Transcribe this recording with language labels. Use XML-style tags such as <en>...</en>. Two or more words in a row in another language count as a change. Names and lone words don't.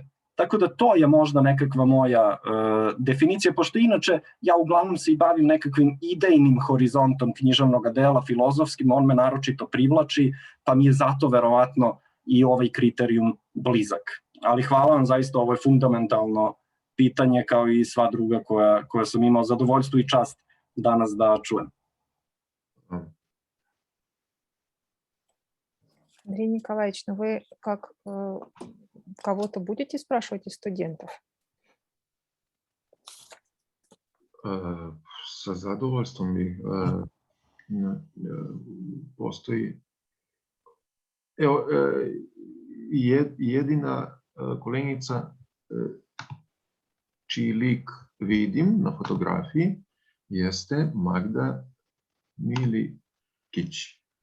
<sr>Tako da to je možda nekakva moja definicija, pošto inače ja uglavnom se i bavim nekakvim idejnim horizontom književnog dela, filozofskim, on me naročito privlači, pa mi je zato verovatno i ovaj kriterijum blizak. Ali hvala vam zaista, ovo je fundamentalno pitanje kao i sva druga koja sam imao zadovoljstvo i čast danas da čujem.</sr> <ru>Андрей Николаевич, ну вы как кого-то будете спрашивать из студентов?</ru> <sr>Sa zadovoljstvom postoji. Evo, jedina koleginica čiji lik vidim na fotografiji jeste Magda Milikić.</sr>